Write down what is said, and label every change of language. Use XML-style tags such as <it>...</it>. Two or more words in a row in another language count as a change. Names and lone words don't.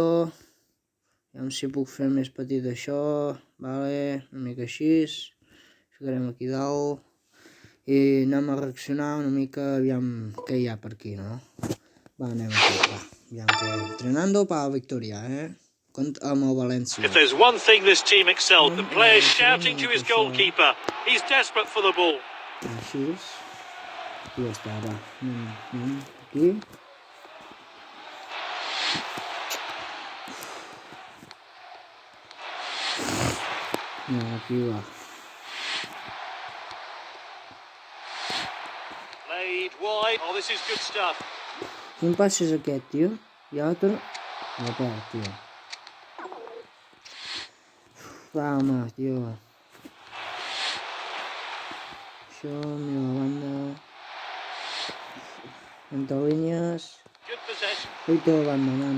<ca>Aviam si puc fer més petit això, vale, una mica així, ficarem aquí dalt i anem a reaccionar una mica, aviam què hi ha per aquí, no? Anem aquí, aviam que entrenando per la victòria, amb el València.</ca> <en>If there's one thing this team excelled, the players shouting to his goalkeeper. He's desperate for the ball.</en> <ca>Així i ja està, va. Aquí. Aquí va.</ca> <en>Played wide. Oh, this is good stuff.</en> <ca>Quin passe és aquest, tio? I l'altre... No perd, tio. Va, home, tio. Això, mira la banda. Entre línies. Oito la banda, nano.</ca>